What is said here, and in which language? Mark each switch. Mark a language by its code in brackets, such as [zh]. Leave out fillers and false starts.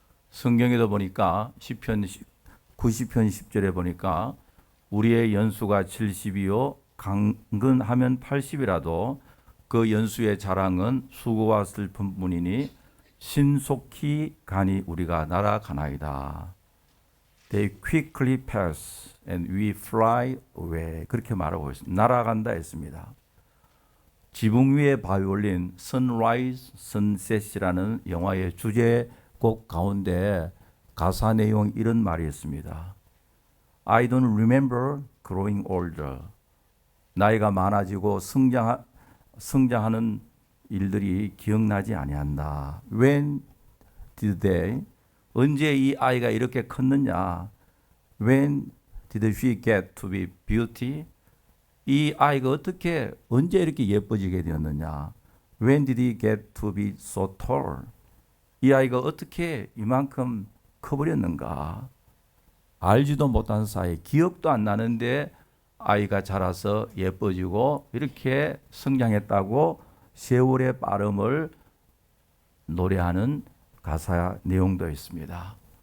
[ko] 성경에도 보니까 시편 90편 10절에 보니까 우리의 연수가 70이요 강건하면 80이라도 그 연수의 자랑은 수고와 슬픔뿐이니 신속히 가니 우리가 날아가나이다. [en] They quickly pass and we fly away. [ko] 그렇게 말하고 있습니다. 날아간다 했습니다. 지붕 위에 바이올린 Sunrise, Sunset이라는 영화의 주제곡 가운데 가사 내용 이런 말이 있습니다. [en] I don't remember growing older. [ko] 나이가 많아지고 성장하는 일들이 기억나지 아니한다. [en] When did they? [ko] 언제 이 아이가 이렇게 컸느냐? [en] When did she get to be beauty? [ko] 이 아이가 언제 이렇게 예뻐지게 되었느냐? [en] When did he get to be so tall? [ko] 이 아이가 어떻게 이만큼 커버렸는가? 알지도 못한 사이, 기억도 안 나는데 아이가 자라서 예뻐지고 이렇게 성장했다고 세월의 빠름을 노래하는 가사 내용도 있습니다.